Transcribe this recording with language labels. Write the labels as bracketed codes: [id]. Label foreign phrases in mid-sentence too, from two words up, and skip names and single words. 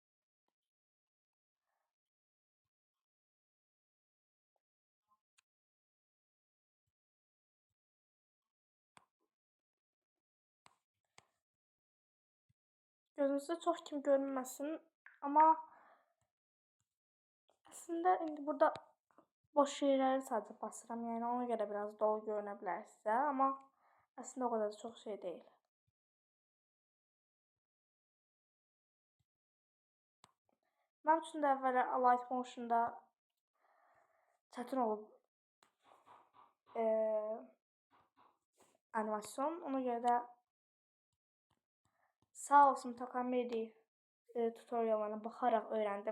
[tr] Gözünüzde çok kim görünməsin. Ama aslında indi burada boş yerleri sadece basıram. Yani ona göre biraz dolu [az] görünə bilər sizə. [tr] Ama aslında o kadar da çok şey değil. [az] Mənim üçün də əvvələ Light Motion'da çətin olub animasyon. Ona görə də sağ olsun Takamedi tutoriallarına baxaraq öyrəndim.